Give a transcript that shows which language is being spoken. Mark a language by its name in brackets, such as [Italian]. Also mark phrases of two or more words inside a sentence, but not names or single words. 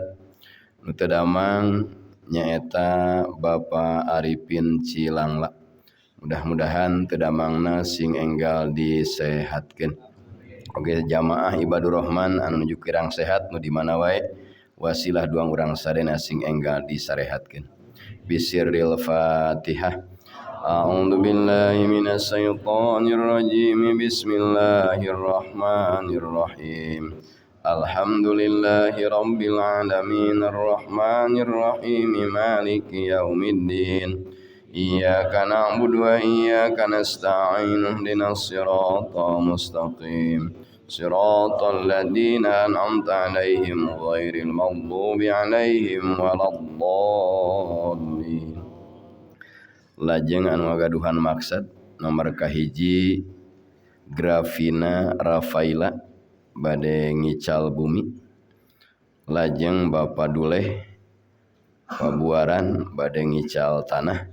[Sundanese] Nu teu damang nyaeta Bapak Arifin Cilangla. Mudah-mudahan teu damangna sing enggal disehatkeun. Oge jamaah [Arabic] عباد الرحمن [Sundanese] anu nuju kirang sehat nu di mana wae wasilah duang urang sadena sing enggal disarehatkeun. [Arabic] بسر الفاتحة. أعوذ بالله من الشيطان الرجيم. بسم الله الرحمن الرحيم. الحمد لله رب العالمين الرحمن الرحيم مالك يوم الدين. إياك نعبد وإياك نستعين اهدنا الصراط المستقيم. صراط الذين أنعمت عليهم غير المغضوب عليهم ولا الضالين. [Sundanese] Lajeng anu ngagaduhan maksad nomor kahiji Grafina Rafaila bade ngical bumi. Lajeng Bapak Duleh Pabuaran bade ngical tanah.